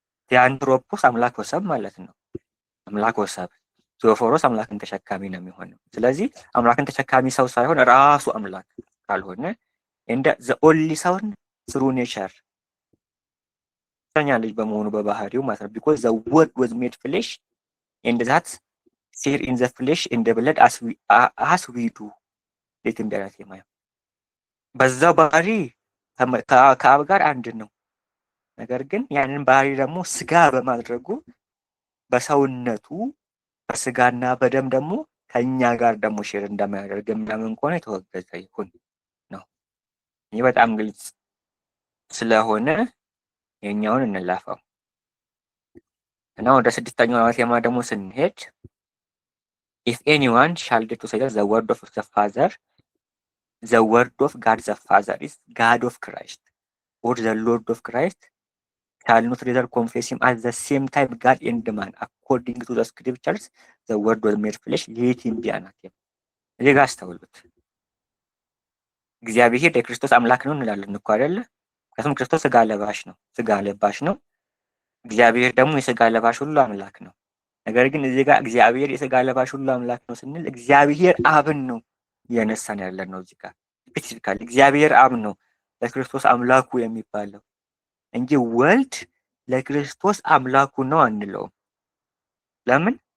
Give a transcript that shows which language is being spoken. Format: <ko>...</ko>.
<am>ቲያንትሮፖስ አምላክ ወሰብ ማለት ነው። አምላክ ወሰብ። ቴዎፎሮስ አምላክን ተሸካሚ ነው የሚሆነው። ስለዚህ አምላክን ተሸካሚ ሰው ሳይሆን ራሱ አምላክ ካልሆነ እንደ ዘ ኦንሊ ሰውን ስሩ ኔቸር ተኛ ልጅ በመሆኑ በባህሪው ማለት ነው።</am> <en>because the word was made flesh and that share in the flesh and the blood as we do</en> <am>ለትም ደራሲ ማለት በዛው ባህሪ ከአብ ጋር አንድ ነው። ነገር ግን ያንን ባህሪ ደግሞ ስጋ በማድረጉ በሰውነቱ በስጋና በደም ደግሞ ከእኛ ጋር ደግሞ ሼር እንደማያደርግ የሚያምን ከሆነ የተወገዘ ይሁን ነው። ይህ በጣም ግልጽ ስለሆነ የኛውን እንላፈው እና ወደ ስድስተኛው አናቴማ ደግሞ ስንሄድ</am> <en>if anyone shall dare to say that the word of the Father, the word of God the Father is God of Christ or the Lord of Christ shall not rather confess him at the same time God and man according to the scriptures the word was made flesh let him be anathema።</en> <am>እዚህ ጋር አስተውሉት። እግዚአብሔር የክርስቶስ አምላክ ነው እንላለን እኮ አይደለ? ምክንያቱም ክርስቶስ ስጋ ለባሽ ነው፣ ስጋ ለባሽ ነው። እግዚአብሔር ደግሞ የስጋ ለባሽ ሁሉ አምላክ ነው። ነገር ግን እዚህ ጋር እግዚአብሔር የስጋ ለባሽ ሁሉ አምላክ ነው ስንል እግዚአብሔር አብን ነው እያነሳን ያለን ነው። እዚህ ጋር ስፔሲፊካሊ እግዚአብሔር አብ ነው ለክርስቶስ አምላኩ የሚባለው እንጂ ወልድ ለክርስቶስ አምላኩ ነው አንለውም። ለምን?</am>